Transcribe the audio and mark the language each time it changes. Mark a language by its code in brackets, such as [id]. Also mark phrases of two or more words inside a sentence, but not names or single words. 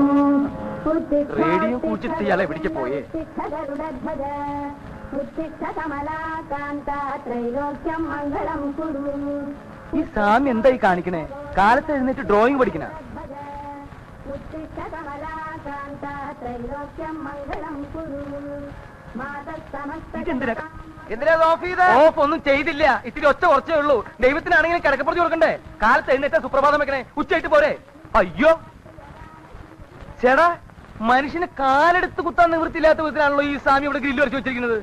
[ml] റേഡിയോ കുടിച്ചിട്ട് ഇയാളെ എവിടേക്ക് പോയേ? [sa] उत्तिष्ठ कमलाकान्ता त्रैलोक्यं मङ्गलं कुरु. [ml] ഈ സ്വാമി എന്തായി കാണിക്കണേ? കാലത്ത് എഴുന്നേറ്റ് ഡ്രോയിങ് പഠിക്കണ? [sa] उत्तिष्ठ कमलाकान्ता त्रैलोक्यं मङ्गलं कुरु. [ml] എന്തിനാ ഓഫ് ചെയ്തേ? ഓഫ് ഒന്നും ചെയ്തില്ല, ഇത്തിരി ഒച്ച കുറച്ചേ ഉള്ളൂ. ദൈവത്തിനാണെങ്കിലും കിടക്കപ്പുറത്ത് കൊടുക്കണ്ടേ? കാലത്ത് എഴുന്നേറ്റ സുപ്രഭാതം വെക്കണേ, ഉച്ചയായിട്ട് പോരെ? അയ്യോ ചേടാ, മനുഷ്യന് കാലെടുത്ത് കുത്താൻ നിവൃത്തിയില്ലാത്ത വിധത്തിലാണല്ലോ ഈ സ്വാമി ഇവിടെ ഗ്രില്ല് വരച്ച് വെച്ചിരിക്കുന്നത്.